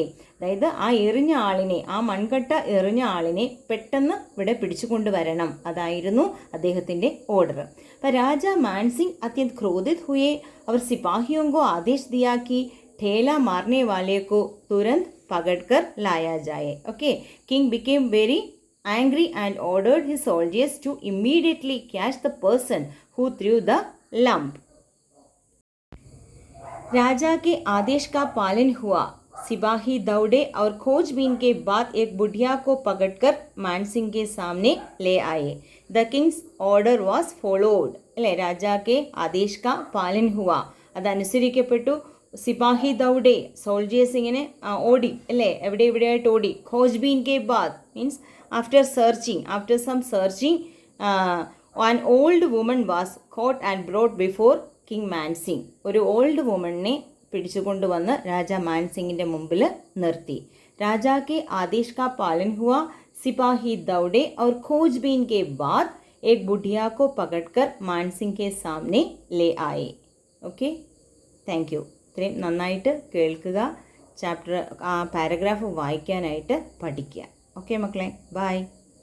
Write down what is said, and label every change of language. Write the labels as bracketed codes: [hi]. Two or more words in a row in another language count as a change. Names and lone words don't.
[ml] അതായത് ആ എറിഞ്ഞ ആളിനെ, ആ മൺകട്ട എറിഞ്ഞ ആളിനെ പെട്ടെന്ന് ഇവിടെ പിടിച്ചു കൊണ്ടുവരണം. അതായിരുന്നു അദ്ദേഹത്തിൻ്റെ ഓർഡർ. [hi] അപ്പോൾ राजा मानसिंह अत्यंत क्रोधित हुए और सिपाहियों को आदेश दिया कि ढेला मारने वाले को तुरंत पकड़ कर लाया जाए. [en] ഓക്കെ, king became very angry and ordered his soldiers to immediately catch the person who threw the lump. [hi] राजा के आदेश का पालन हुआ. सिपाही दौड़े और खोजबीन के बाद एक बुढ़िया को पकड़कर मानसिंह के सामने ले आए. [en] The king's order was followed. [hi] അല്ലേ, राजा के आदेश का पालन हुआ, അതനുസരിക്കപ്പെട്ടു. सिपाही दौड़े, [ml] സോൾജേഴ്സ് ഇങ്ങനെ ഓടി അല്ലേ, എവിടെ എവിടെയായിട്ട് ഓടി. [hi] खोजबीन के बाद [en] means after some searching an old woman was caught and brought before king Mansingh. [ml] ഒരു [en] old woman [ml] പിടിച്ചുകൊണ്ടുവന്ന് രാജാ മാൻസിംഗിൻ്റെ മുമ്പിൽ നിർത്തി. [hi] राजा के आदेश का पालन हुआ, सिपाही दौड़े और खोजबीन के बाद एक बुढ़िया को पकड़कर मानसिंह के सामने ले आए. [en] okay, thank you. [ml] ഇത്രയും നന്നായിട്ട് കേൾക്കുക, [en] chapter paragraph [ml] വായിക്കാനായിട്ട് പഠിക്കുക. ഓക്കെ മക്കളെ, ബൈ.